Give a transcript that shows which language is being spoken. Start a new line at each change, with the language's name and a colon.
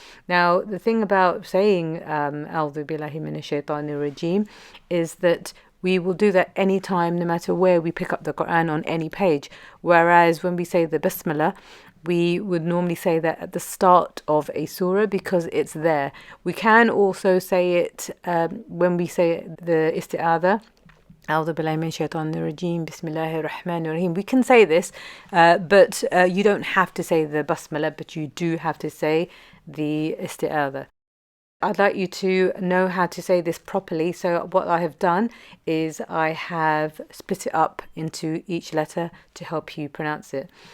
English: Now, the thing about saying A'udhu billahi minash shaitanir rajeem is that we will do that anytime, no matter where we pick up the Quran on any page. Whereas when we say the Bismillah, we would normally say that at the start of a surah because it's there. We can also say it when we say the isti'adha.
Arabic: أعوذ بالله من الشيطان الرجيم بسم الله الرحمن الرحيم.
English: We can say this, but you don't have to say the basmala, but you do have to say the isti'adha. I'd like you to know how to say this properly. So what I have done is I have split it up into each letter to help you pronounce it.